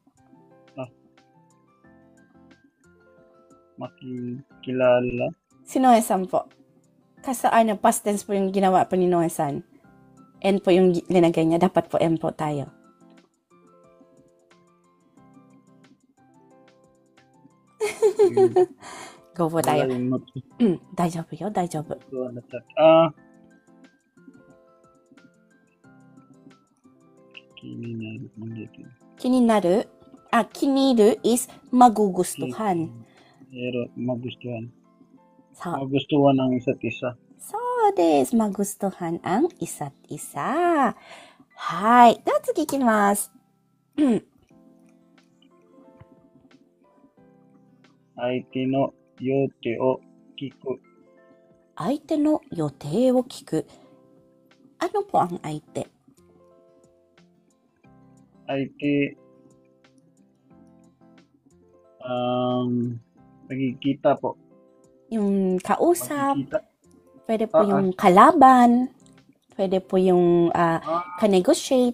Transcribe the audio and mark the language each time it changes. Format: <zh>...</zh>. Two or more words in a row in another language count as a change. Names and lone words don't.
<tl>Makikilala? Si Noe-san po. Kasi</tl> <en>past tense</en> <tl>po yung ginawa po ni Noe-san. N po yung linagay niya. Dapat po M po tayo. Go po tayo.</tl> <ja>大丈夫よ、大丈夫. Kininaru.</ja> <tl>Kiniru is magugustuhan. Magustuhan. So, Magustuhan ang isa't isa.</tl> <ja>そうです.</ja> <tl>Magustuhan ang isa't isa.</tl> <ja>はい。では次行きます. 相手の予定を聞く. 相手の予定を聞く.</ja> <tl>Ano po ang aite? Aite, nagkikita po. Yung kausap, Magkikita. pwede po yung kalaban, pwede po yung ka-negotiate,</tl>